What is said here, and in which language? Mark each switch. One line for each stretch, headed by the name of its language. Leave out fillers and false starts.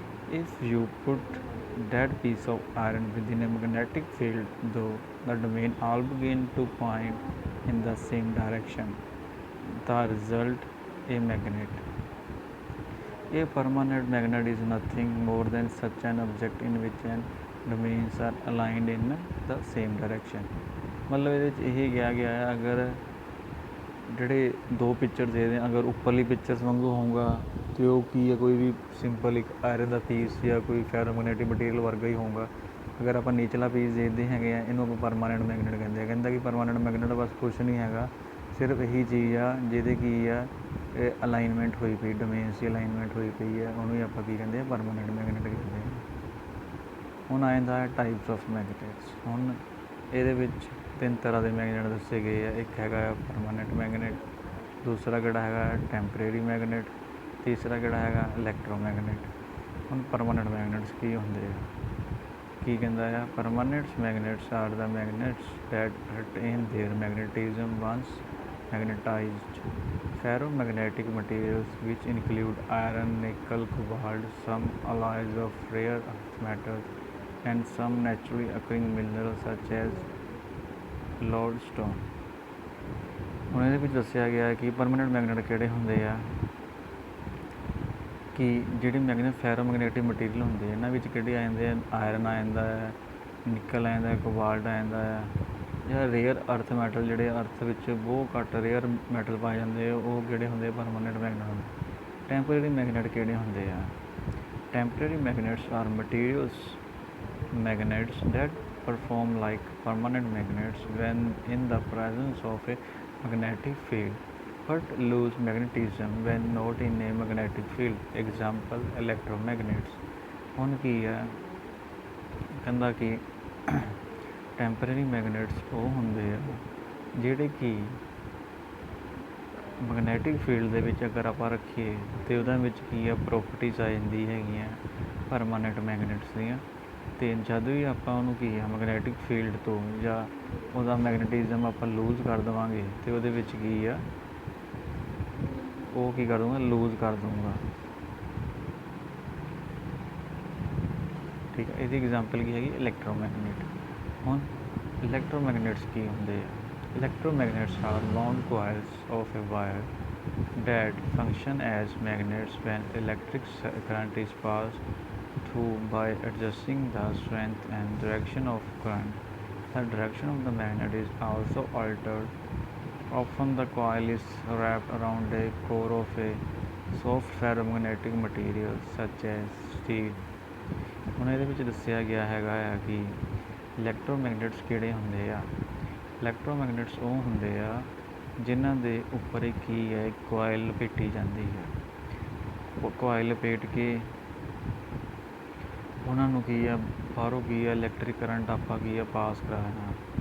English: If you put that piece of iron within a magnetic field, though the domain all begin to point in the same direction, the result a magnet. A permanent magnet is nothing more than such an object in which an domains are aligned in the same direction।
Punjabi: मतलब ਇਹਦੇ 'ਚ ਇਹ ਕਿਹਾ ਗਿਆ ਹੈ, ਅਗਰ ਜਿਹੜੇ ਦੋ ਪਿਕਚਰ ਦੇ ਰਹੇ ਅਗਰ ਉੱਪਰਲੀ ਪਿਕਚਰਸ ਵਾਂਗੂ ਹੋਊਗਾ ਅਤੇ ਉਹ ਕੀ ਹੈ, ਕੋਈ ਵੀ ਸਿੰਪਲ ਇੱਕ ਆਇਰਨ ਦਾ ਪੀਸ ਜਾਂ ਕੋਈ ਫੈਰੋਮੈਗਨੈਟਿਕ ਮਟੀਰੀਅਲ ਵਰਗਾ ਹੀ ਹੋਊਗਾ। ਅਗਰ ਆਪਾਂ ਨੀਚਲਾ ਪੀਸ ਦੇਖਦੇ ਹੈਗੇ ਆ, ਇਹਨੂੰ ਆਪਾਂ ਪਰਮਾਨੈਂਟ ਮੈਗਨੇਟ ਕਹਿੰਦੇ ਆ। ਕਹਿੰਦਾ ਕਿ ਪਰਮਾਨੈਂਟ ਮੈਗਨੇਟ ਬਸ ਕੁਛ ਨਹੀਂ ਹੈਗਾ, ਸਿਰਫ ਇਹੀ ਚੀਜ਼ ਆ ਜਿਹਦੇ ਕੀ ਆ ਇਹ ਅਲਾਈਨਮੈਂਟ ਹੋਈ ਪਈ, ਡੋਮੇਨਸ ਦੀ ਅਲਾਈਨਮੈਂਟ ਹੋਈ ਪਈ ਹੈ, ਉਹਨੂੰ ਹੀ ਆਪਾਂ ਕੀ ਕਹਿੰਦੇ ਆ, ਪਰਮਾਨੈਂਟ ਮੈਗਨੇਟ ਕਹਿੰਦੇ ਆ। ਹੁਣ ਆ ਜਾਂਦਾ ਹੈ ਟਾਈਪਸ ਆਫ ਮੈਗਨੇਟਸ। ਹੁਣ ਇਹਦੇ ਵਿੱਚ ਤਿੰਨ ਤਰ੍ਹਾਂ ਦੇ ਮੈਗਨੇਟ ਦੱਸੇ ਗਏ ਆ। ਇੱਕ ਹੈਗਾ ਪਰਮਾਨੈਂਟ ਮੈਗਨੇਟ, ਦੂਸਰਾ ਕਿਹੜਾ ਹੈਗਾ ਟੈਂਪਰੇਰੀ ਮੈਗਨੇਟ, ਤੀਸਰਾ ਕਿਹੜਾ ਹੈਗਾ ਇਲੈਕਟ੍ਰੋਮੈਗਨੇਟ। ਹੁਣ ਪਰਮਾਨੈਂਟ ਮੈਗਨੇਟਸ ਕੀ ਹੁੰਦੇ ਆ, ਕੀ ਕਹਿੰਦਾ ਆ,
English: Permanent magnets are the magnets that retain their magnetism once magnetized। Ferromagnetic materials which include iron, nickel, cobalt, some alloys of rare earth metals, and some naturally occurring minerals such as lodestone।
Punjabi: ਹੁਣ ਇਹਦੇ ਵਿੱਚ ਦੱਸਿਆ ਗਿਆ ਕਿ ਪਰਮਾਨੈਂਟ ਮੈਗਨੇਟ ਕਿਹੜੇ ਹੁੰਦੇ ਆ, ਕਿ ਜਿਹੜੇ ਮੈਗਨੇਟ ਫੈਰੋਮੈਗਨੈਟਿਕ ਮਟੀਰੀਅਲ ਹੁੰਦੇ ਇਹਨਾਂ ਵਿੱਚ ਕਿਹੜੇ ਆ ਜਾਂਦੇ ਆ, ਆਇਰਨ ਆ ਜਾਂਦਾ ਹੈ, ਨਿਕਲ ਆ ਜਾਂਦਾ, ਕੋਬਾਲਟ ਆ ਜਾਂਦਾ ਹੈ, ਜਾਂ ਰੇਅਰ ਅਰਥ ਮੈਟਲ ਜਿਹੜੇ ਅਰਥ ਵਿੱਚ ਬਹੁਤ ਘੱਟ ਰੇਅਰ ਮੈਟਲ ਪਾਏ ਜਾਂਦੇ ਆ, ਉਹ ਕਿਹੜੇ ਹੁੰਦੇ ਆ, ਪਰਮਾਨੈਂਟ ਮੈਗਨੇਟ ਹੁੰਦੇ। ਟੈਂਪਰੇਰੀ ਮੈਗਨੇਟ ਕਿਹੜੇ ਹੁੰਦੇ ਆ,
English: Temporary magnets are materials magnets that perform like permanent magnets when in the presence of a magnetic field but lose magnetism when not in a magnetic field। example electromagnets।
Punjabi: ਹੁਣ ਕੀ ਹੈ, ਕਹਿੰਦਾ ਕਿ temporary ਮੈਗਨੇਟਸ ਉਹ ਹੁੰਦੇ ਆ ਜਿਹੜੇ ਕਿ ਮੈਗਨੈਟਿਕ ਫੀਲਡ ਦੇ ਵਿੱਚ ਅਗਰ ਆਪਾਂ ਰੱਖੀਏ ਅਤੇ ਉਹਦੇ ਵਿੱਚ ਕੀ ਆ ਪ੍ਰੋਪਰਟੀਜ਼ ਆ ਜਾਂਦੀ ਹੈਗੀਆਂ ਪਰਮਾਨੈਂਟ ਮੈਗਨੇਟਸ ਦੀਆਂ। ਅਤੇ ਜਦ ਵੀ ਆਪਾਂ ਉਹਨੂੰ ਕੀ ਆ ਮੈਗਨੈਟਿਕ ਫੀਲਡ ਤੋਂ ਜਾਂ ਉਹਦਾ ਮੈਗਨੇਟਿਜ਼ਮ ਆਪਾਂ ਲੂਜ਼ ਕਰ ਦੇਵਾਂਗੇ ਅਤੇ ਉਹਦੇ ਵਿੱਚ ਕੀ ਆ ਉਹ ਕੀ ਕਰ ਦੂੰਗਾ, ਲੂਜ਼ ਕਰ ਦੂੰਗਾ। ਠੀਕ ਹੈ, ਇਹਦੀ ਐਗਜ਼ਾਮਪਲ ਕੀ ਹੈਗੀ, ਇਲੈਕਟ੍ਰੋਮੈਗਨੇਟ। ਹੁਣ ਇਲੈਕਟ੍ਰੋਮੈਗਨੇਟਸ ਕੀ ਹੁੰਦੇ ਆ,
English: electromagnets are long coils of a wire that function as magnets when electric current is passed through by adjusting the strength and direction of current. The direction of the magnet is also altered. Often the coil is wrapped around a core of a soft ferromagnetic material such as steel।
Punjabi: ਹੁਣ ਇਹਦੇ ਵਿੱਚ ਦੱਸਿਆ ਗਿਆ ਹੈਗਾ ਆ ਕਿ ਇਲੈਕਟ੍ਰੋਮੈਗਨੇਟਸ ਕਿਹੜੇ ਹੁੰਦੇ ਆ। ਇਲੈਕਟ੍ਰੋਮੈਗਨੇਟਸ ਉਹ ਹੁੰਦੇ ਆ ਜਿਨ੍ਹਾਂ ਦੇ ਉੱਪਰ ਕੀ ਹੈ, ਕੋਇਲ ਲਪੇਟੀ ਜਾਂਦੀ ਹੈ। ਉਹ ਕੋਇਲ ਲਪੇਟ ਕੇ ਉਹਨਾਂ ਨੂੰ ਕੀ ਆ ਬਾਹਰੋਂ ਕੀ ਆ ਇਲੈਕਟ੍ਰਿਕ ਕਰੰਟ ਆਪਾਂ ਕੀ ਆ ਪਾਸ ਕਰਾਉਣਾ।